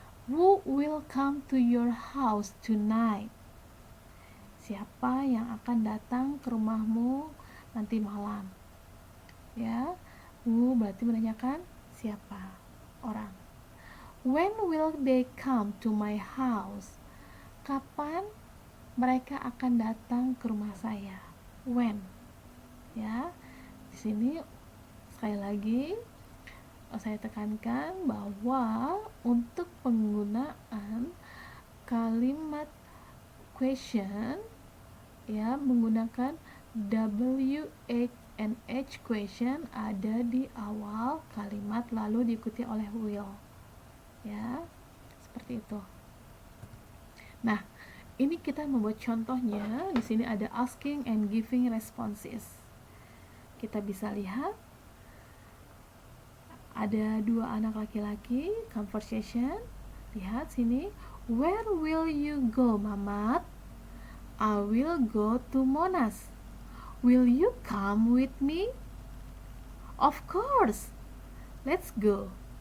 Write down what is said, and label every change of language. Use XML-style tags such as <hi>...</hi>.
<en>Who will come to your house tonight?</en> <id>Siapa yang akan datang ke rumahmu nanti malam? Ya, who berarti menanyakan siapa, orang.</id> <en>When will they come to my house?</en> <id>Kapan mereka akan datang ke rumah saya? When. Ya, di sini sekali lagi saya tekankan bahwa untuk penggunaan kalimat question, ya, menggunakan WH question ada di awal kalimat, lalu diikuti oleh will, ya, seperti itu. Nah, ini kita membuat contohnya. Di sini ada asking and giving responses. Kita bisa lihat ada dua anak laki-laki conversation. Lihat sini,</id> <en>where will you go, Mamat? I will go to Monas. Will you come with me? Of course. Let's go.</en>